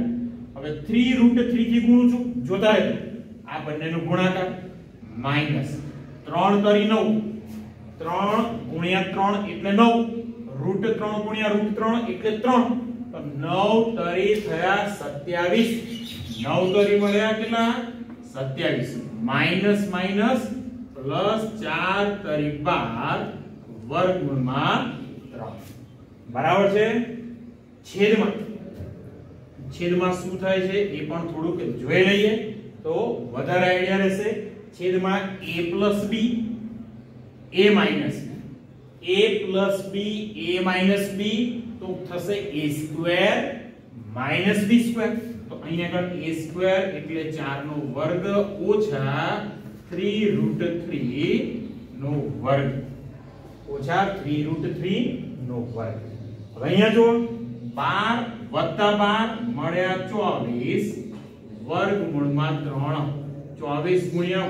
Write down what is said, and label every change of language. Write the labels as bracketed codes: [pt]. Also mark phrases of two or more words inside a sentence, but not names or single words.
[gu] હવે 3 √3 થી ગુણું છું જોતા રહેજો આ બંનેનો ગુણાકાર -3 તરી 9 3 ગુણ્યા 3 એટલે 9 √3 ગુણ્યા √3 એટલે 3 તો 9 તરી થયા 27 9 તરી મળ્યા કેટલા 27 [en] minus minus plus [gu] 4 તરી 12 વર્ગમૂળમાં 3 બરાબર છે. છેદમાં શું થાય છે એ પણ થોડુંક જોઈ લઈએ તો વધારે આઈડિયા રહેશે. છેદમાં [en] a + b a minus b [gu] તો થશે [en] a square minus b square [gu] તો અહીંયા આગળ [en] a square [gu] એટલે 4 નો વર્ગ ઓછા 3 √3 નો વર્ગ ઓછા 3 √3 નો વર્ગ. હવે અહીંયા જો 12 વત્તા 12 મળ્યા 24 વર્ગમૂળમાં 3 24 ગુણ્યા